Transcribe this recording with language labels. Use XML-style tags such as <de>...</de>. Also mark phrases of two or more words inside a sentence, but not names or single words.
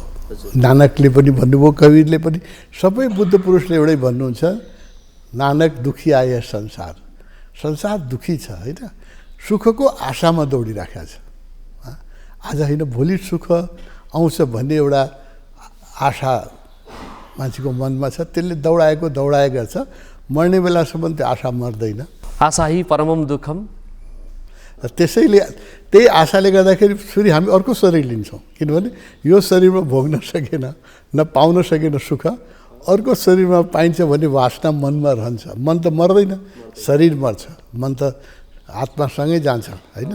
<ne>नानकले पनि भन्नुभयो, कवीरले पनि, सबै बुद्ध पुरुषले एउटै भन्नुहुन्छ,</ne> <pa>नानक दुखी आए संसार,</pa> <ne>संसार दुखी छ, होइन? सुखको आशामा दौडिराखेको छ। आज होइन भोलि सुख आउँछ भन्ने एउटा आशा मान्छेको मनमा छ, त्यसले दौडाए गर्छ। मर्ने बेलासम्म त्यो आशा मर्दैन।</ne> <sa>आशा हि परमम दुःखम।</sa> <ne>त्यसैले त्यही आशाले गर्दाखेरि फेरि हामी अर्को शरीर लिन्छौँ, किनभने यो शरीरमा भोग्न सकेन, न पाउन सकेन सुख, अर्को शरीरमा पाइन्छ भने वासना मनमा रहन्छ। मन त मर्दैन, शरीर मर्छ, मन त आत्मासँगै जान्छ होइन।</ne>